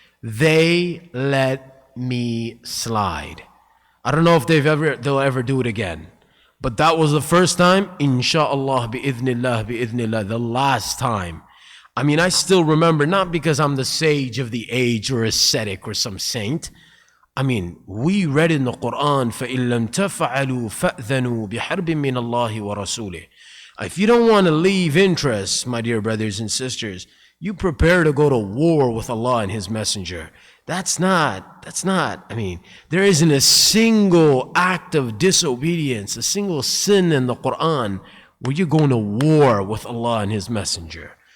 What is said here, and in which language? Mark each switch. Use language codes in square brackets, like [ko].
[en] They let me slide. I don't know if they'll ever do it again. But that was the first time, insha'Allah, bi'idhnillah, the last time. I still remember, not because I'm the sage of the age or ascetic or some saint. We read in the Quran, [ar] فَإِن لَمْ تَفْعَلُوا فَأْذَنُوا بِحَرْبٍ مِّنَ اللَّهِ وَرَسُولِهِ. [en] If you don't want to leave interest, my dear brothers and sisters, you prepare to go to war with Allah and His Messenger. That's not, there isn't a single act of disobedience, a single sin in the Quran where you're going to war with Allah and His Messenger.